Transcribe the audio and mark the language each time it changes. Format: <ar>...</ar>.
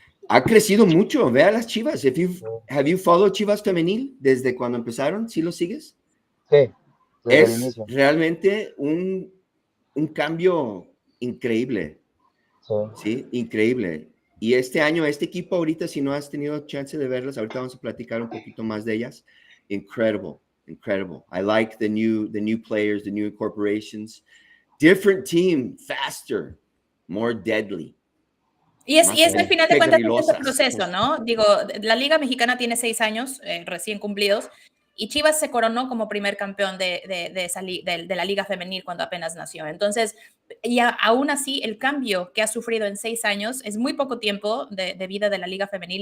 <es>Ha crecido mucho. Ve a las Chivas.</es> <en>Have you followed Chivas Femenil</en> <es>desde cuando empezaron? ¿Sí lo sigues? Sí, desde el Es inicio. realmente un un cambio increíble. Sí, increíble. Y este año, este equipo ahorita, si no has tenido chance de verlas, ahorita vamos a platicar un poquito más de ellas.</es> <en>Incredible. I like the new players, the new incorporations. Different team, faster, more deadly.</en> <es>Y es al final de cuentas ese proceso, pues. ¿no? Digo, la Liga Mexicana tiene 6 años recién cumplidos y Chivas se coronó como primer campeón de la Liga Femenil cuando apenas nació. Entonces, y aún así, el cambio que ha sufrido en 6 años es muy poco tiempo de vida de la Liga Femenil.</es>